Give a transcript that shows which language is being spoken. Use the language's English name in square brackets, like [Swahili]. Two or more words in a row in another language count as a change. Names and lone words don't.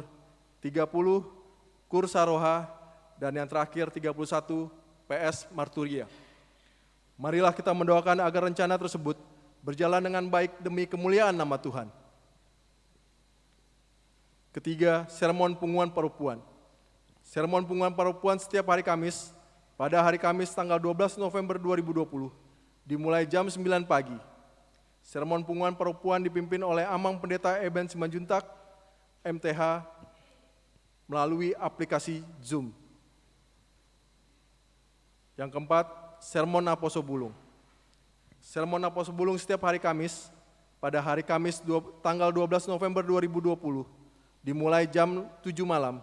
[Indonesian] 30, Kur Saroha. Dan yang terakhir 31, PS Marturia. Marilah kita mendoakan agar rencana tersebut berjalan dengan baik demi kemuliaan nama Tuhan. Ketiga, sermon punguan parupuan. Sermon punguan parupuan setiap hari Kamis, pada hari Kamis tanggal 12 November 2020, dimulai jam 9 pagi. Sermon punguan parupuan dipimpin oleh Amang Pendeta Eben Simanjuntak, MTH, melalui aplikasi Zoom. Yang keempat, sermon Naposo Bulung. Sermon Naposo Bulung setiap hari Kamis, pada hari Kamis tanggal 12 November 2020, dimulai jam 7 malam.